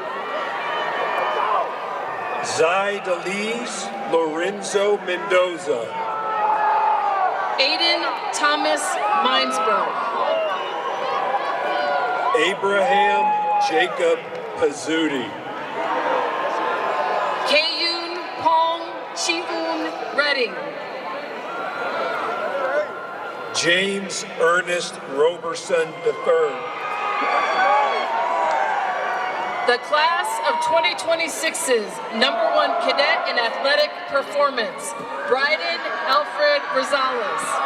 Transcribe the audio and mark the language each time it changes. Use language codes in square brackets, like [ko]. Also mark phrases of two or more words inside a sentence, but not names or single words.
[en] Zydalise Lorenzo Mendoza. Aiden Thomas Minesburg. Abraham Jacob Pizzuti. Kayun Pong Chiun Redding. James Ernest Roberson III. The class of 2026's #1 cadet in athletic performance, Bryden Alfred Rosales.